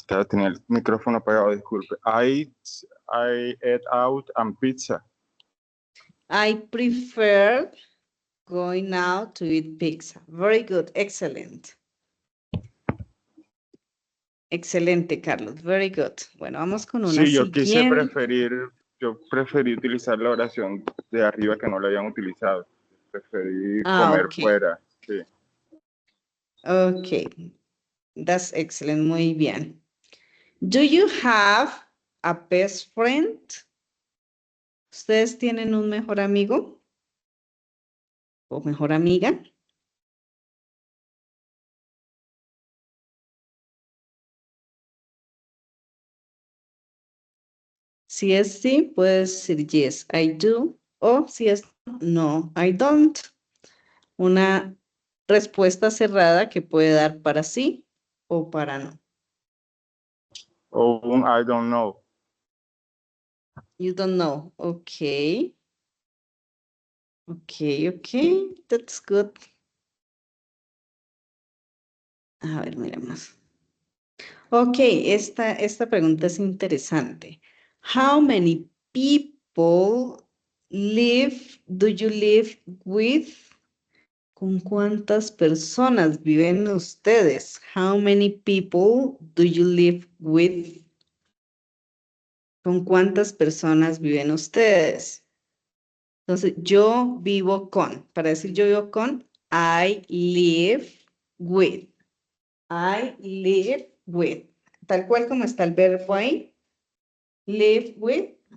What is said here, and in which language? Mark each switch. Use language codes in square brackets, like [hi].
[es] Tenía el micrófono apagado, disculpe. [en] I ate out and pizza. I prefer going out to eat pizza. Very good. Excellent. [es] Excelente, Carlos. [en] Very good. [es] Bueno, vamos con una Sí, yo siguiente. yo preferí utilizar la oración de arriba que no la habían utilizado. Preferí comer [en] Okay. [es] fuera. Sí. [en] Okay. That's excellent. [es] Muy bien. [en] Do you have a best friend? [es] ¿Ustedes tienen un mejor amigo? ¿O mejor amiga? Si es sí, puedes decir [en] yes, I do. [es] O si es no, [en] I don't. [es] Una respuesta cerrada que puede dar para sí o para no. O un [en] I don't know. You don't know. Okay. Okay. That's good. [es] A ver, miremos. Ok, esta pregunta es interesante. How many people do you live with? ¿Con cuántas personas viven ustedes? How many people do you live with? ¿Con cuántas personas viven ustedes? Entonces, yo vivo con. Para decir yo vivo con, [en] I live with. I live with. [es] Tal cual como está el verbo ahí. [en] Live with.